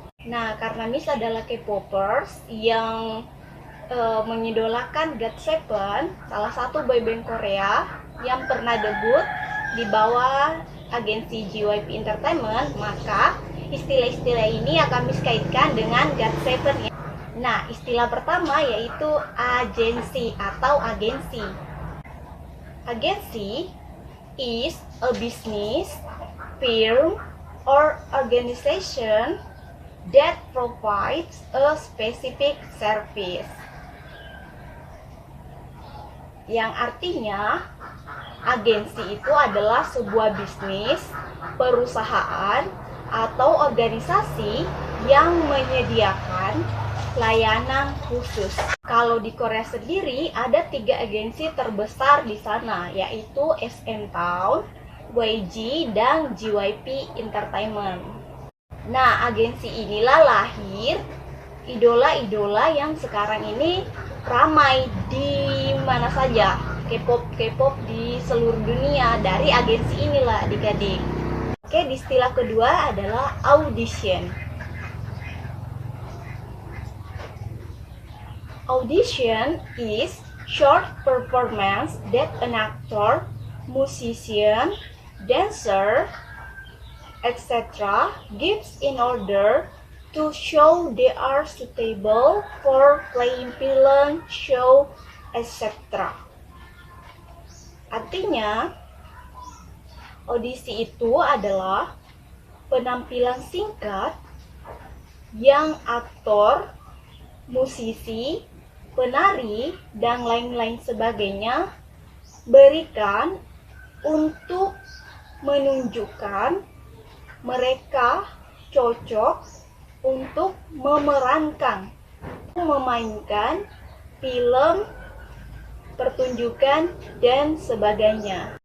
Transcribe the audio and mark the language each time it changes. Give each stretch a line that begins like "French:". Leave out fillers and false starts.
Indonesian: Nah, karena Miss adalah K-popers yang mengidolakan GOT7, salah satu boyband Korea yang pernah debut di bawah agensi JYP Entertainment, maka istilah-istilah ini akan Miss kaitkan dengan GOT7. Nah, istilah pertama yaitu agensi atau agensi.
English: Agency is a business, firm, or organization that provides a specific service.
Indonesian: Yang artinya, agensi itu adalah sebuah bisnis, perusahaan, atau organisasi yang menyediakan layanan khusus. Kalau di Korea sendiri ada 3 agensi terbesar di sana, yaitu SM Town, YG, dan JYP Entertainment. Nah, agensi inilah lahir idola-idola yang sekarang ini ramai di mana saja, K-pop di seluruh dunia, dari agensi inilah adik-adik. Oke, istilah kedua adalah audition.
English: Audition is short performance that an actor, musician, dancer, etc. gives in order to show they are suitable for playing film, show, etc.
Indonesian: Artinya, audisi itu adalah penampilan singkat yang aktor, musisi, penari, dan lain-lain sebagainya berikan untuk menunjukkan mereka cocok untuk memainkan film, pertunjukan, dan sebagainya.